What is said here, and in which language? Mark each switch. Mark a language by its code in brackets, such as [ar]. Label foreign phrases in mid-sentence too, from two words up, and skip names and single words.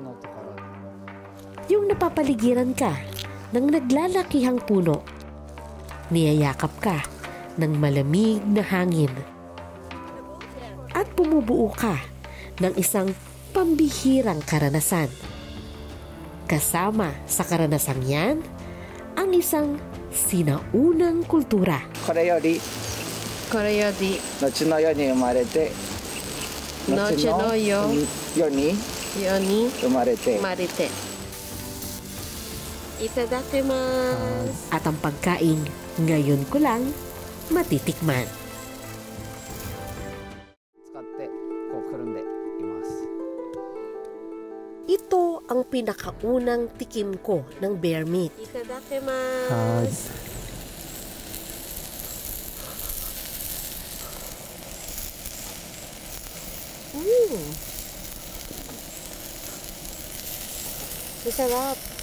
[tl] Yung napapaligiran ka ng naglalakihang puno, niyayakap ka ng malamig na hangin, at bumubuo ka ng isang pambihirang karanasan. Kasama sa karanasang yan, ang isang sinaunang kultura. [ja] これよりこれより後の世に生まれて後の世に生まれて marite. Itadakimasu. [tl] At ang pagkain ngayon ko lang matitikman. [ja] 使ってこうくるんでいます。 [tl] Ito ang pinakaunang tikim ko ng bear meat. Itadakimasu. Masarap.